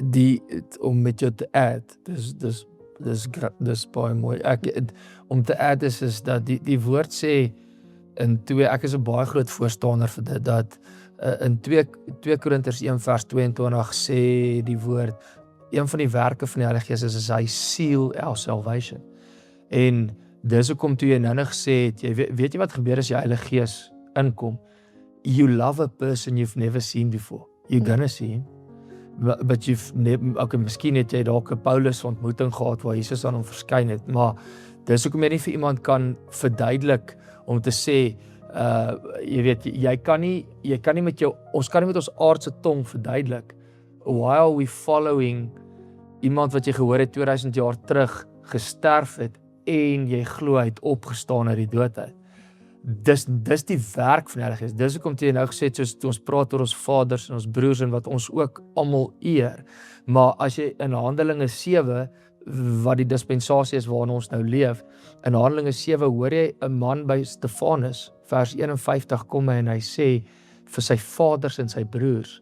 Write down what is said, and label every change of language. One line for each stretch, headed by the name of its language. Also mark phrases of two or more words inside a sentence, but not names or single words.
Afrikaans: om met jou te add, dis baie mooi. Om te add is dat die woord sê in 2, ek is 'n baie groot voorstander vir dit, dat in 2 Korintiërs 1 vers 22 sê die woord, een van die werke van die Heilige Gees is hy
English: seal our salvation.
Afrikaans: En dis hoekom toe jy nou gesê het, weet jy wat gebeur as die Heilige Gees inkom?
English: You love a person you've never seen before. You're gonna see him. But you've okay,
Afrikaans: miskien het jy dalk 'n Paulus ontmoeting gehad waar Jesus aan hom verskyn het, maar dis hoekom jy nie vir iemand kan verduidelik om te sê, jy weet, jy kan nie met jou, ons kan nie met ons aardse tong verduidelik,
English: why are we following
Afrikaans: iemand wat jy gehoor het 2000 jaar terug gesterf het en jy glo hy het opgestaan uit die dood uit. Dis die werk van die Heilige Gees. Dis hoekom jy nou gesê het, soos ons praat oor ons vaders en ons broers en wat ons ook almal eer. Maar as jy in Handelinge 7, wat die dispensasie is waarin ons nou leef, in Handelinge 7 hoor jy 'n man by Stefanus, vers 51 kom hy en hy sê vir sy vaders en sy broers.